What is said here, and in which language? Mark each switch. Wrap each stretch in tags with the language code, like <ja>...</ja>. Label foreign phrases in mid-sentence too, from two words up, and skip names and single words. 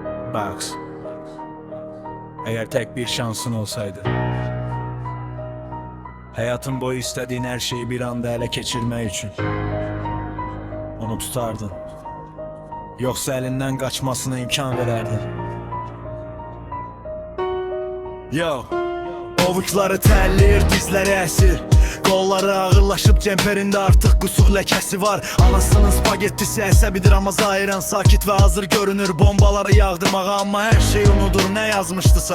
<tr>Bak, eğer tek bir şansın olsaydı, hayatın boyu istediğin her şeyi bir anda ele geçirme için onu tutardın. Yoksa elinden kaçmasına imkan vererdin.</tr> <az>Yo, ovuçları terləyir, dizləri əsir, qolları ağırlaşıb cemperində artıq qusuq ləkəsi var. Anasının spagettisi əsəbidir amma zahirən sakit və hazır görünür bombaları yağdırmağa, amma hər şey unudur nə yazmışdısa.</az>